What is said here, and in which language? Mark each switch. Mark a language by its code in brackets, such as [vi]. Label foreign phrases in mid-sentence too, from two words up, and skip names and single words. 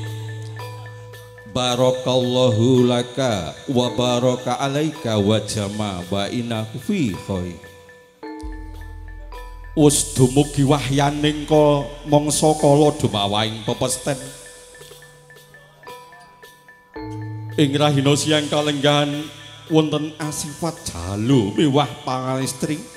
[ar] بارك الله لك وبارك عليك وجمع وإنك في خير. [jv] Wis dumugi wahyaning ka mangsa kala dumawahing pepesten. Ing rahina siang kalenggahan wonten asifat jalu miwah pangestri